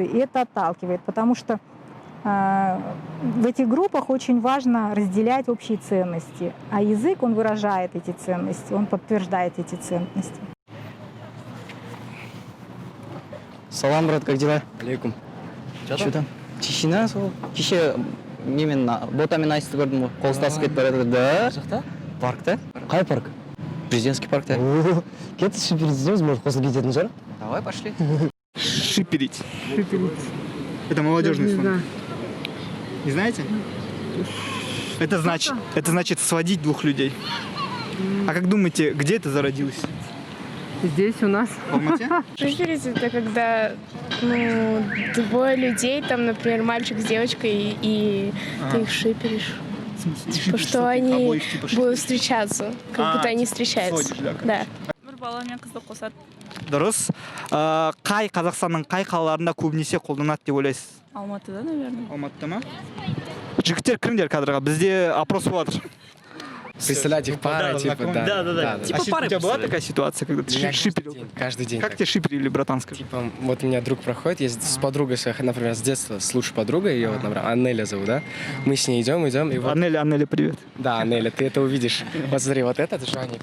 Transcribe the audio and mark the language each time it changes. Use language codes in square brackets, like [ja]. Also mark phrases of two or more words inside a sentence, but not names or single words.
[ru] И это отталкивает, потому что в этих группах очень важно разделять общие ценности. А язык, он выражает эти ценности, он подтверждает эти ценности. Салам, брат, как дела? Алейкум. Что там? Тишина сол. [kk] Кеше немен ботамен айтысты көрдім ғой. Қол ұстасып кетіп бара жатыр. [ru] Да. [kk] жақта. Паркта? Қай парк? Президентский паркта. Кетті шипердеміз, может, қосылып кететін шығар. [ru] Давай, пошли. Шиперить. Это молодежный сленг. Не знаете? Это значит сводить двух людей. А как думаете, где это зародилось? Здесь у нас. В Алмате? Шиперить — это когда, двое людей, там, например, мальчик с девочкой, и ты их шиперишь. Типа, что они будут встречаться, как будто они встречаются. Да. [kk] Бір баламен қызды қосады. Дұрыс. Қай Қазақстанның қай қалаларында көбінесе қолданады деп ойлайсыз? Алматыда, наверное. Алматыда ма? Жігіттер кіріңдер кадрға, бізде опрос болады. [ru] Представлять их парой, типа, да. Да. Типа У тебя была такая ситуация, когда ты шиперил? Каждый день. Как тебя шиперили, братан, скажи? Типа, вот у меня друг проходит, я с подругой, например, с детства, с лучшей подругой, ее вот, например, Аннеля зовут, да? Мы с ней идем, и вот... Аннеля, привет. Да, Аннеля, ты это увидишь. Вот смотри, вот этот Жаник.